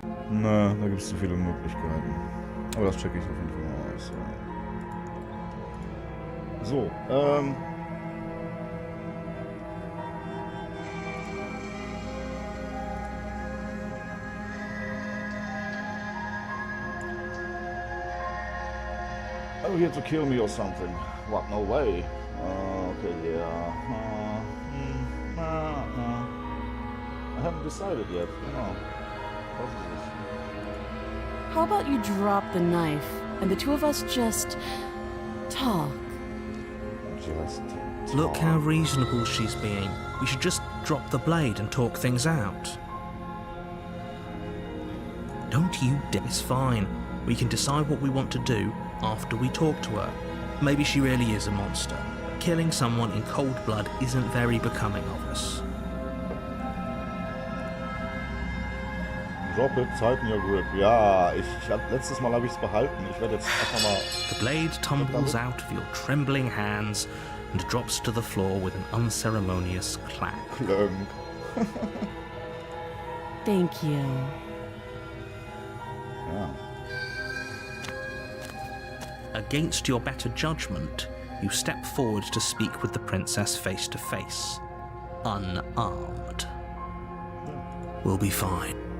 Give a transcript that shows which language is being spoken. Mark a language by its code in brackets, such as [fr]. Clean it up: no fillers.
[de] Na, da gibt es zu viele Möglichkeiten. Aber das checke ich auf jeden Fall mal aus. Ja. [en] So, Oh, here to kill me or something. What? No way. Okay, yeah. I haven't decided yet. No. What is this? How about you drop the knife and the two of us just talk? Just Look how reasonable she's being. We should just drop the blade and talk things out. Don't you dare. It's fine. We can decide what we want to do after we talk to her. Maybe she really is a monster. Killing someone in cold blood isn't very becoming of us. Drop it, tighten your grip. [de] Ja, letztes Mal habe ich es behalten. Ich werde jetzt einfach mal... [en] The blade tumbles out of your trembling hands and drops to the floor with an unceremonious clack. Klönk. Thank you. [de] Ja. [en] Against your better judgment, you step forward to speak with the princess face to face, unarmed. We'll be fine.